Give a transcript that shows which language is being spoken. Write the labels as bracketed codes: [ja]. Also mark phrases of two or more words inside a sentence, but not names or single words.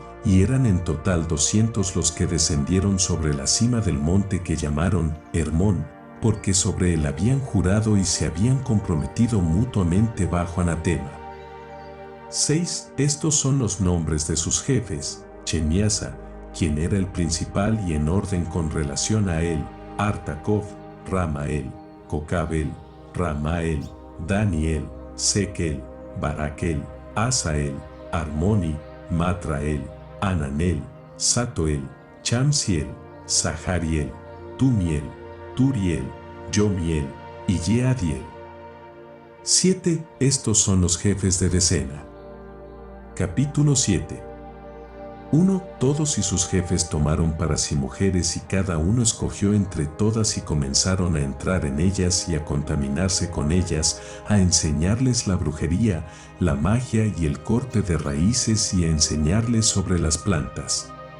[es] Y eran en total 200 los que descendieron sobre la cima del monte que llamaron Hermón, porque sobre él habían jurado y se habían comprometido mutuamente bajo anatema. 6. Estos son los nombres de sus jefes: Chemiasa, quien era el principal y en orden con relación a él, Artacov, Ramael, Cocabel, Ramael, Daniel, Sequel, Baraquel, Asael, Armoni, Matrael, Ananel, Satoel, Chamsiel, Sahariel, Tumiel, Turiel, Yomiel y Yeadiel. 7. Estos son los jefes de decena. Capítulo 7. 1. Todos y sus jefes tomaron para sí mujeres y cada uno escogió entre todas y comenzaron a entrar en ellas y a contaminarse con ellas, a enseñarles la brujería, la magia y el corte de raíces y a enseñarles sobre las plantas.